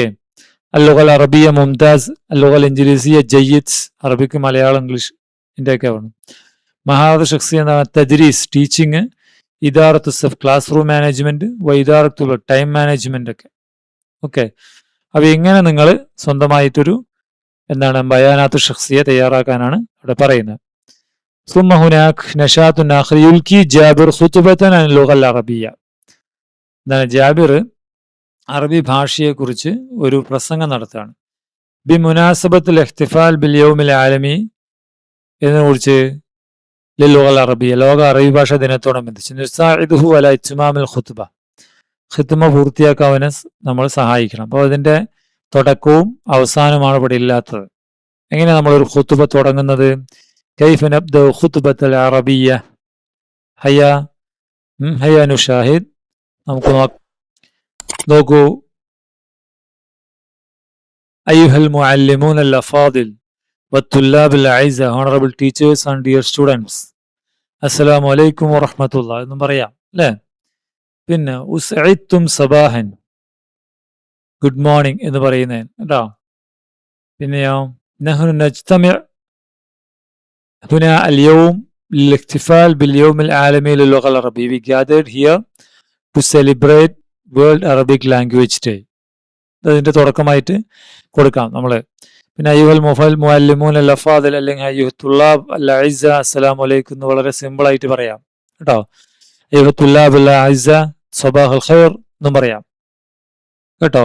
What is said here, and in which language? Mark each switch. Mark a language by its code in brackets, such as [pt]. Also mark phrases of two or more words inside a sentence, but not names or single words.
[ar] اللغة العربية ممتاز، اللغة الإنجليزية جيد, [ml] അറബിക്ക് മലയാളം ഇംഗ്ലീഷ് ഇന്ത്യയൊക്കെ വേണം. [ar] مهارات شخصية എന്താണ്, തദ്രീസ് ടീച്ചിങ്, إدارة الصف [en] class room management, [ar] വൈദാറത്തുള്ള [en] time management [ar] ഒക്കെ. [ml] ഓക്കെ. അപ്പൊ ഇങ്ങനെ നിങ്ങൾ സ്വന്തമായിട്ടൊരു എന്താണ് [ar] بيانات شخصية [ml] തയ്യാറാക്കാനാണ് ഇവിടെ പറയുന്നത്. [ar] ثم هناك نشاط آخر يلقي جابر خطبة عن اللغة العربية. [ml] എന്താണ് ജാബിർ അറബി ഭാഷയെക്കുറിച്ച് ഒരു പ്രസംഗം നടത്തുകയാണ്. [ar] بمناسبة الاحتفال باليوم العالمي [ml] എന്നതിനെ കുറിച്ച് [ar] للعربية, [ml] ലോക അറബി ഭാഷ ദിനത്തോടനുബന്ധിച്ച് [ar] نساعده على إتمام الخطبة, [ml] ഖിത്മ പൂർത്തിയാക്കാൻ അവനെ നമ്മൾ സഹായിക്കണം. അപ്പോൾ അതിന്റെ തുടക്കവും അവസാനവുമാണ് ഇവിടെ ഇല്ലാത്തത്. എങ്ങനെ നമ്മളൊരു ഖുത്ബ തുടങ്ങുന്നത്? [ar] كيف نبدأ خطبة العربية؟ هيا نشاهد. [ml] നമുക്ക് നോക്കൂ. [ar] أيها المعلمون الأفاضل والطلاب الأعزاء, [en] honorable teachers and dear students, [ar] السلام عليكم ورحمة الله [ml] എന്നും പറയാം അല്ലേ. പിന്നെ [ar] أسعدتم صباحا, [en] good morning [ml] എന്ന് പറയുന്നേ കേട്ടോ. [ar] പിന്നെയോ نحن نجتمع هنا اليوم للاحتفال باليوم العالمي للغة العربية. [en] We gathered here to celebrate World Arabic Language Day. [ml] അതിന്റെ തുടക്കമായിട്ട് കൊടുക്കാം നമ്മള്. [ar] പിന്നെ أيها المعلمون الأفاضل അല്ലെങ്കിൽ أيها الطلاب الأعزاء السلام عليكم [ml] എന്ന് വളരെ സിമ്പിൾ ആയിട്ട് പറയാം കേട്ടോ. [ar] أيها الطلاب الأعزاء صباح الخير [ml] എന്നും പറയാം കേട്ടോ.